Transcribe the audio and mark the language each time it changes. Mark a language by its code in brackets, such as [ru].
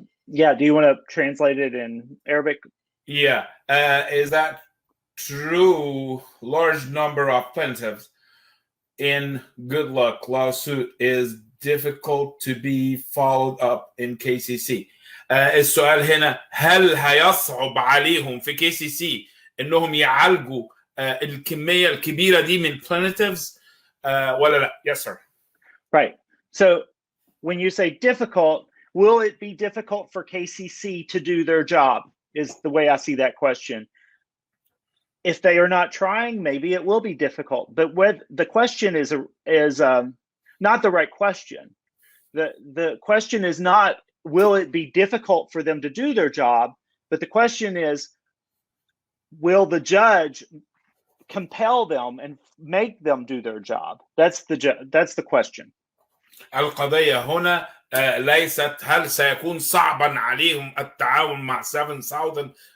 [en] yeah, do you want to translate it in Arabic? Yeah. Is that true? Large number of plaintiffs in Goodluck lawsuit is difficult to be followed up in KCC. [ar] السؤال هنا، هل هيصعب عليهم في KCC انهم يعالجوا الكمية الكبيرة دي من plaintiffs ولا لا؟ [en] Yes, sir. Right. So when you say difficult, will it be difficult for KCC to do their job? Is the way I see that question. If they are not trying, maybe it will be difficult. But the question is not the right question. The question is not, will it be difficult for them to do their job? But the question is, will the judge compel them and make them do their job? That's the question. [ar] القضية هنا ليست هل سيكون صعبا عليهم التعاون مع 7,000.